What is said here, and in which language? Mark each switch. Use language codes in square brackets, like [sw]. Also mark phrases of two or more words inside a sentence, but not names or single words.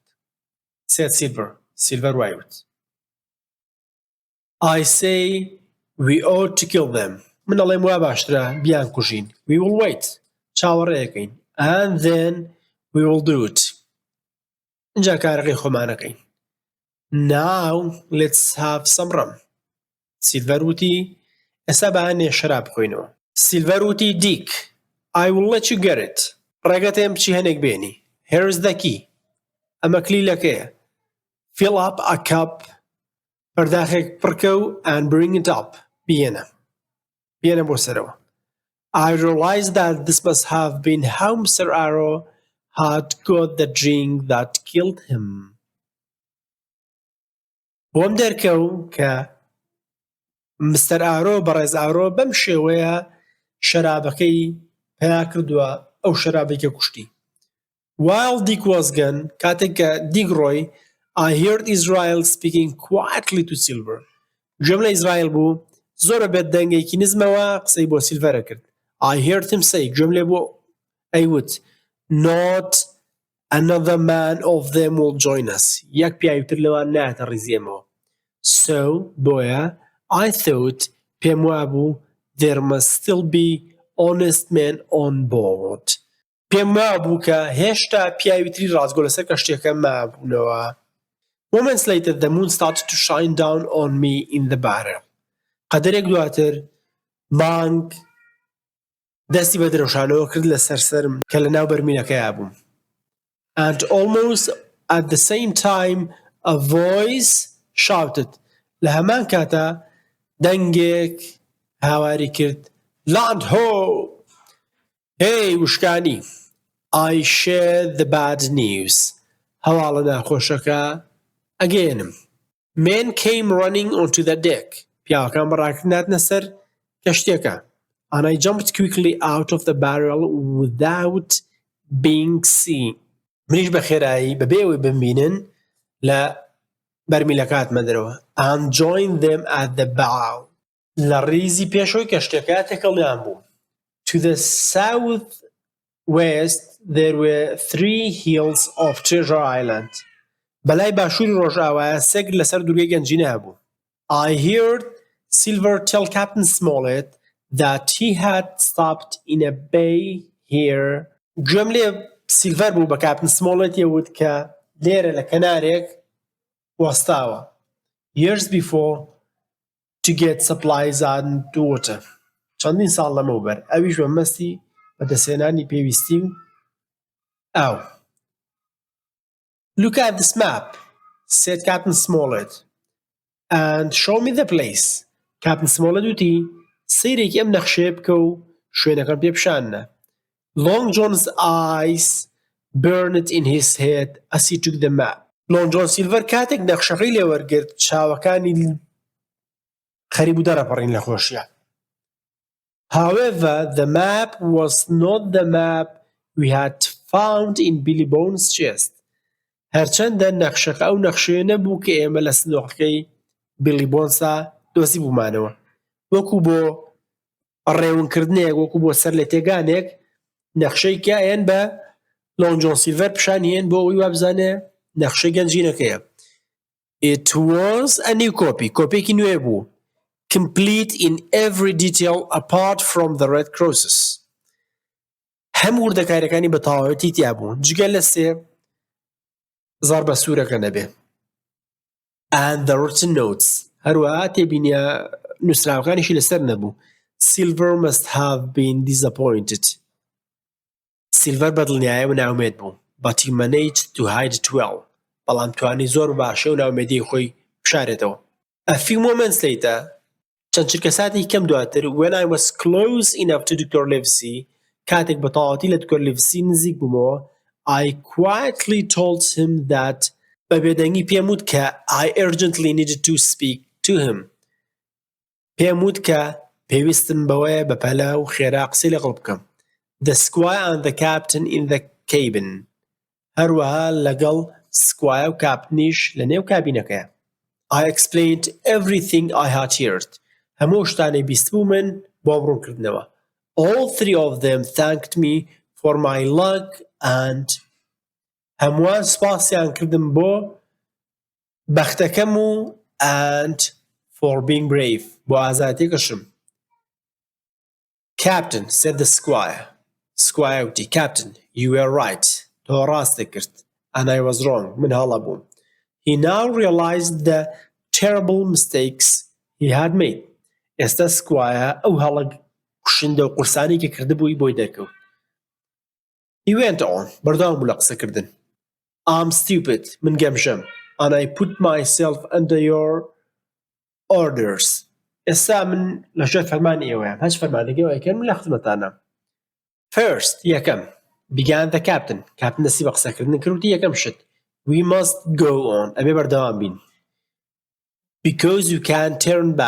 [en] said Silver وایوت. I say we ought to kill them. [ckb] من ئەڵێم وا باشترە بیان کوژین. [en] We will wait. چاوەڕێیەکەین. And then we will do it. [ckb] اینجا کارەکەی خۆمانەکەین. [en] Now let's have some rum. [ckb] Silver وتی ئێستا بەهانێ شەراب بخۆینەوە. [en] Silver وتی Dick, I will let you get it. [ckb] ڕێگەتێم بچی هەنێک بێنی. [en] Here's the key. [ckb] ئەمە کلیلەکەیە. [en] Fill up a cup. [ckb] پەرداخێک پڕکە و [en] and bring it up. [ckb] بێنە بۆ سەرەوە. [en] I realized that this must have been how Mr. Arrow had got the drink that killed him. [ckb] بۆم دەرکەو کە مستەر ئارۆ بەڕێز ئارۆ بەم شێوەیە شەرابەکەی پیا کردووە ئەو شەرابێکە کوشتی. [en] While Dick was gone, [ckb] کاتێک کە دیک ڕۆی, [en] I heard Israel speaking quietly to Silver. [ckb] جملة إسرائيل بو زۆر بێت دەنگێکی نزمەوە قسەی بۆ سیلڤەرە کرد. [en] I heard him say [ckb] جملة بۆ ئەیوت [en] not another man of them will join us. [ckb] یەک پیاویتر لەوان نایەتە ڕیزی. [en] So بۆیە I thought [ckb] پێم وابوو [en] there must still be honest men on board. [ckb] پێم وابوو کە هێشتا پیاویتری ڕازگۆ لەسەر کەشتێکە مابوونەوە. [en] Moments later the moon started to shine down on me in the barrel. [ckb] قەدەرێک دواتر مانگ دەستی بە درەوشانەوە کرد لەسەر سەرم کە لەناو بەرمینەکەیا بووم. [en] And almost at the same time a voice shouted. [ckb] لە هەمان کاتە دەنگێک هاواری کرد [en] Land ho! [ckb] Hey وشکانی! [en] I share the bad news. [ckb] هەواڵە ناخۆشەکە ئەگەێنم. [en] Men came running onto the deck. [ckb] پیاوەکان بەڕاکردناتنە سەر کەشتێکە. [en] And I jumped quickly out of the barrel without being seen. [ckb] منیش بە خێرایی بەبێەوەی بمبینن لە بەرمیلەکاتمە دەرەوە. [en] And joined them at the bow. [ckb] لە ڕیزی پێشەوەی کەشتێکە تێکەڵیان بووم. [en] To the southwest there were 3 hills of Treasure Island. [ckb] بەلای باشووری ڕۆژئاوایە سێگر لەسەر دوورگەی گەنجینە هەبوو. [en] I heard Silver tell Captain Smollett that he had stopped in a bay here. [ckb] گوێم لێ سیلڤەر بوو بە کاپتن سمۆڵێت یەوت کە لێرە لە کەنارێک وەستاوە. [en] Years before to get supplies and water. [ckb] چەندین ساڵ لەمەوبەر ئەویش بە مەستی بەدەستهێنانی پێویستی و ئاو. [en] Look at this map, said Captain Smollett, and show me the place. [ckb] Captain Smollett وتی سەیرێکی ئەم نەخشەیە بکە و شوێنەکەم پێ بشانە. [en] Long John's eyes burned in his head as he took the map. [ckb] Long John Silver کاتێک نەخشەکەی لێوەرگرت چاوەکانی خەریب و دەرەپەڕین لە خۆشیە. [en] However, the map was not the map we had found in Billy Bones' chest. [ckb] هەرچەندە نەخشەکە ئەو نەخشەیە نەبوو کە ئێمە لە سندوقەکەی بیلی بۆنسا دۆزی بوومانەوە. وەکو بۆ ڕێونکردنێک وەکو بۆ سەر لە تێگانێک نەخشەی کایەن بە لۆنگ جۆن سیلڤەر پیشانیێن بۆ ئەوی وابزانێ نەخشەی گەنجینەکەیە. [en] It was a new copy. [ckb] کۆپێکی نوێ بوو. [en] Complete in every detail apart from the red crosses. [ckb] هەموو وردەکاریەکانی بە تەواوەتی تیا بوون جگە لە سێ زەربە سوورەکە نەبێ. [en] And the written notes. [ckb] هەروەها تێبینیە نووسراوەکانیشی لەسەر نەبوو. [en] Silver must have been disappointed. [ckb] Silver بەدڵنیایە و ناومێد بوو. [en] But he managed to hide it well. [ckb] بەڵام توانی زۆر باشە و ناومێدی خۆی بشارێتەوە. [en] A few moments later, [ckb] چەند چرکە ساتی کەم دواتر, [en] when I was close enough to Dr. Livesey, [ckb] کاتێک بە تەواوەتی لە Dr. Livesey نزیک بوومەوە, [en] I quietly told him that [ckb] بە بێدەنگی پێم وت کە [en] I urgently needed to speak to him. [ckb] پێم وت کە پێویستم بەوەیە بە پەلا و خێرا قسەی لەگەڵ بکەم. [en] The squire and the captain in the cabin. [ckb] هەروەها لەگەڵ سکوایە و کاپتنیش لە نێو کابینەکەیە. [en] I explained everything I had heard. [ckb] هەموو شتانەی بیست بوو من بۆ بڕوونکردنەوە. [en] All 3 of them thanked me for my luck and [ckb] هەمووان سپاسیان کردم بۆ بەختەکەم و [en] and for being brave [ckb] بۆ ئازاتێکەشم. [en] Captain, said the squire. Squire وتی Captain, you were right. [ckb] تۆ ڕاستێک کرد. [en] And I was wrong. [ckb] من هەڵە بووم. [en] He now realized the terrible mistakes he had made. [ckb] ئێستا سکوایە ئەو هەڵە کوشندە و قورسانی کە کردبووی بۆی دەرکەوت. [en] He went on. [ckb] بەردەوام بوو لە قسەکردن. [en] I'm stupid. [ckb] من گەمژەم. [en] And I put myself under your orders. [ckb] ئێستا من لە ژێر فەرمانی ئێوەیەم. هەچ فەرمانێکی ئەوەیەکەن من لە خزمەتانە. [en] First, یەکەم. Began the captain. [ckb] Captain دەستی بە قسەکردن کردوتی یەکەم شت. [en] We must go on. [ckb] ئەبێ بەردەوام بین. [en] Because you can't turn back.